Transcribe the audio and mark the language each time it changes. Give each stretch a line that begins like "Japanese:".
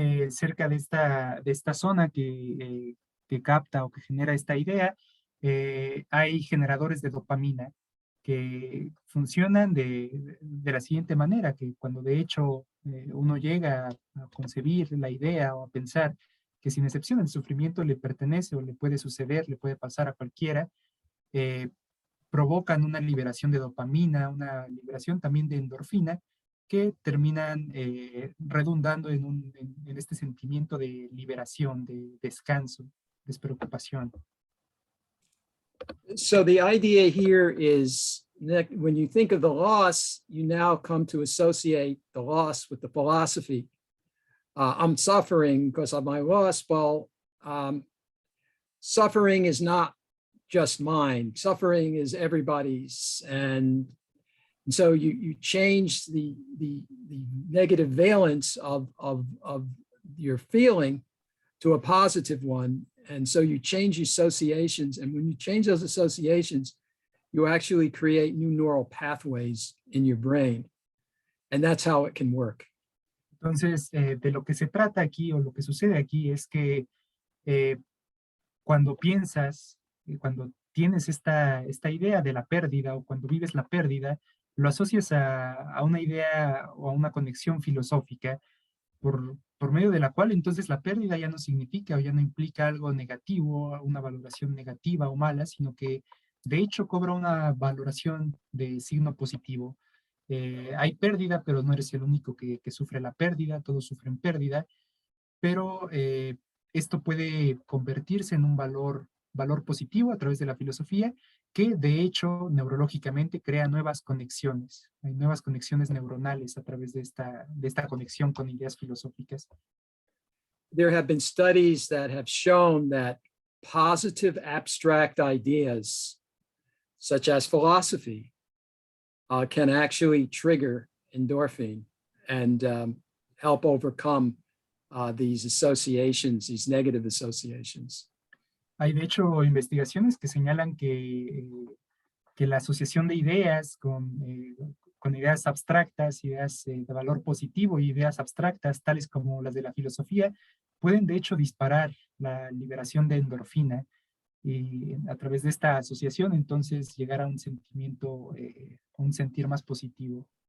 Spanish: Cerca de esta zona que capta o que genera esta idea, hay generadores de dopamina que funcionan de la siguiente manera, que cuando de hecho uno llega a concebir la idea o a pensar que sin excepción el sufrimiento le pertenece o le puede suceder, le puede pasar a cualquiera, provocan una liberación de dopamina, una liberación también de endorfina, que terminan redundando en este sentimiento de liberación, de descanso, despreocupación.
English: So the idea here is that when you think of the loss, you now come to associate the loss with the philosophy. I'm suffering because of my loss. Well, suffering is not just mine. Suffering is everybody's. And so you change the negative valence of your feeling to a positive one. And so you change associations. And when you change those associations, you actually create new neural pathways in your brain. And that's how it can work.
Spanish: Entonces, de lo que se trata aquí o lo que sucede aquí es que cuando piensas, cuando tienes esta idea de la pérdida o cuando vives la pérdida, lo asocias a una idea o a una conexión filosófica por por medio de la cual entonces la pérdida ya no significa o ya no implica algo negativo, una valoración negativa o mala, sino que de hecho cobra una valoración de signo positivo. Hay pérdida, pero no eres el único que sufre la pérdida, todos sufren pérdida, pero esto puede convertirse en un valor positivo a través de la filosofía, que de hecho neurológicamente crea nuevas conexiones. Hay nuevas conexiones neuronales a través de esta conexión con ideas filosóficas.
English: There have been studies that have shown that positive abstract ideas, such as philosophy, can actually trigger endorphin and help overcome these associations, these negative associations.
Spanish: Hay de hecho investigaciones que señalan que la asociación de ideas con ideas abstractas, ideas de valor positivo y ideas abstractas, tales como las de la filosofía, pueden de hecho disparar la liberación de endorfina y a través de esta asociación entonces llegar a un sentimiento, un sentir más positivo.